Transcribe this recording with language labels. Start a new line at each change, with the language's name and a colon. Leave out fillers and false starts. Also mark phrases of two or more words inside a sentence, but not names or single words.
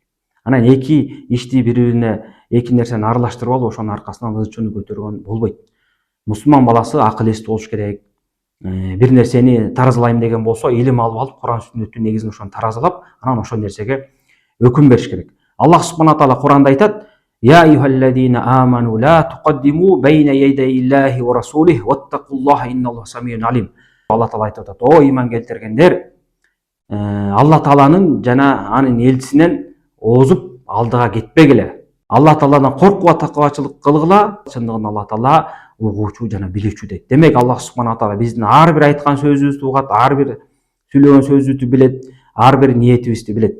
Kyrgyz: Анан эки ишти бири-бирине, эки нерсени аралаштырып алып, ошонун аркасынан ызчууну көтөргөн болбойт. Мусулман баласы акыл эстүү болуш керек. Бир нерсени таразалайм деген болсо, илим алып, Куран сүннөттүн негизин ошону таразалап, анан ошол нерсеге өкүм бериш керек. Аллах
Arabic: سبحانه تعالى
Kyrgyz: Куранда айтат:
Arabic: "يا أيها الذين آمنوا لا تقدموا بين يدي الله ورسوله واتقوا الله إن الله سميع عليم."
Kyrgyz: Алла таала айтып атат: "О иман келтиргендер, Алла тааланын жана анын элчисинен озуп алдыга кетпегиле. Алла тааладан коркуп такыбачылык кылгыла. Чындыгында Алла таала угуучу жана билүүчү" дейт. Демек Аллах
Arabic: سبحانه تعالى
Kyrgyz: биздин ар бир айткан сөзүбүздү угат, ар бир сүйлөгөн сөзүбүздү билет, ар бир ниетибизди билет.